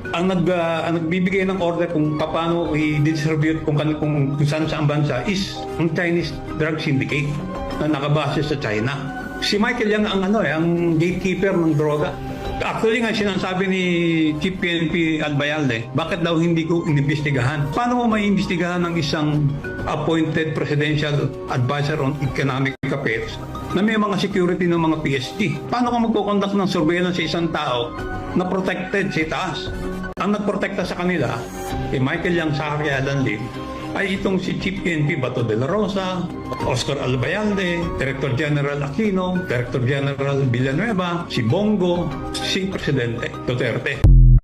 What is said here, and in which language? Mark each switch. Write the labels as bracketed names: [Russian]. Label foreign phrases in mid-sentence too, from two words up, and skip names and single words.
[Filipino] Ang nagbibigay ng order kung paano i-distribute kung saan sa bansa is ang [English] Chinese drug syndicate [Filipino] na nakabase sa China. Si Michael Yang ang gatekeeper ng droga. Actually nga, sinasabi ni Chief PNP Albayalde, bakit daw hindi ko inimbestigahan? Paano mo maiimbestigahan ng isang [English] appointed presidential advisor on economic affairs [Filipino] na may mga security ng mga PSG? Paano ka magkukonduct ng surveillance sa isang tao na protected sa itaas? Ang nagprotekta sa kanila, kay Michael Yang, Sari, Alan Lim, ay itong si Chief PNP Bato de la Rosa, Oscar Albayalde, Director General Aquino, Director General Villanueva, si Bongo, si Presidente Duterte.